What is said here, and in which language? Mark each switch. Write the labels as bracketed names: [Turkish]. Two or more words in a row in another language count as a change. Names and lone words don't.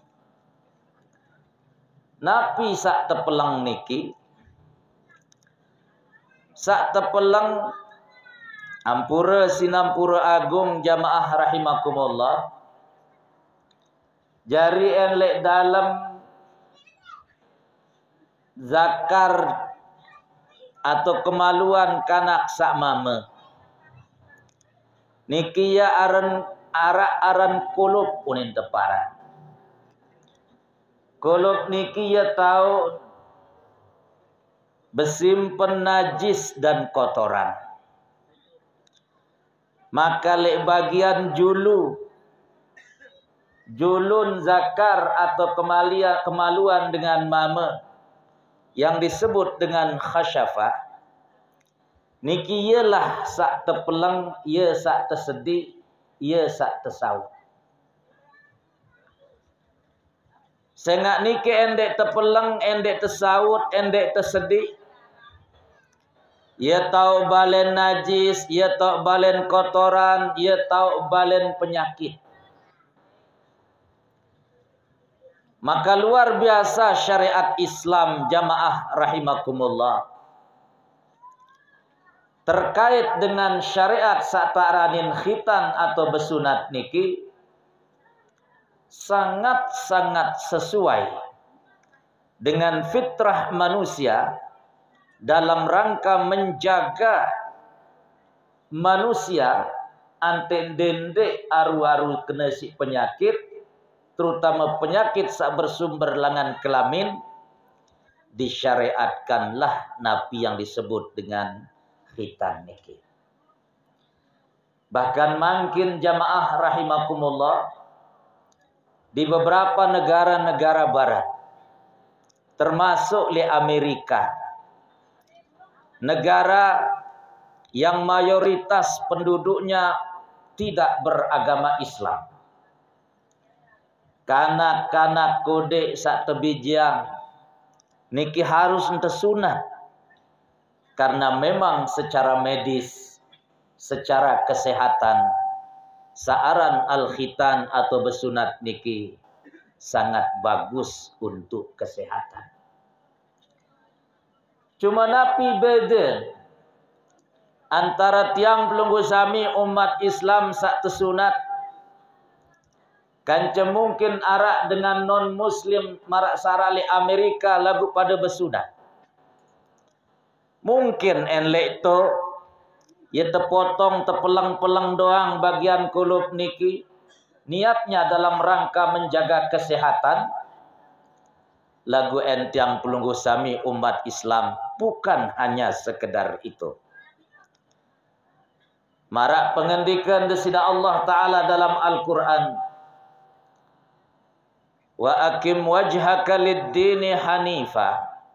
[Sasak] Napi sak tepelang niki. Sak tepelang ampura sinampura agung jamaah rahimakumullah. Jari enlek [Indonesian] dalam zakar atau kemaluan [Sasak] kanak sak mame. Niki ya aran kulub unin teparan. Kulub niki ya tahu besimpen najis dan kotoran. Maka lek [Indonesian] bagian julun zakar atau kemaluan dengan [Sasak] mame [Indonesian] yang disebut dengan khasyafah [Sasak] niki ialah sak tepelang, ia sak tersedih, ia sak tersaut. Sengak niki endek tepelang, endek tersaut, endek tersedih. Ia tahu balen najis, ia tahu balen kotoran, ia tahu balen penyakit. [Indonesian] Maka luar biasa syariat Islam jamaah rahimakumullah. Terkait dengan syariat [Sasak] sataranin khitan [Indonesian] atau besunat niki sangat-sangat sesuai dengan fitrah manusia dalam rangka menjaga manusia [Sasak] ante dende aru-aru kena si penyakit, [Indonesian] terutama penyakit sak bersumber langan kelamin, disyariatkanlah napi yang disebut dengan khitan niki. Bahkan mungkin jamaah rahimakumullah di beberapa negara-negara barat, termasuk di Amerika, negara yang mayoritas penduduknya tidak beragama Islam. [Sasak] Kanak-kanak kode sak tebijang niki [Indonesian] harus tersunat karena memang secara medis, secara kesehatan saaran al-khitan atau besunat niki sangat bagus untuk kesehatan. [Sasak] Cuma napi [Indonesian] beda antara [Sasak] tiang pelunggu sami [Indonesian] umat Islam sak tersunat. [Sasak] Kanca mungkin arak dengan non muslim marak sarali Amerika lagu pada besunat. Mungkin enlek to ya terpotong terpelang-pelang doang bagian kulub niki, [Indonesian] niatnya dalam rangka menjaga kesehatan. [Sasak] Lagu entiang pelunggu sami [Indonesian] umat Islam bukan hanya sekedar itu. [Sasak] Marak pengendikan desida Allah Ta'ala dalam Al-Quran, [Arabic] wa akim wajhaka lid-dini hanifa.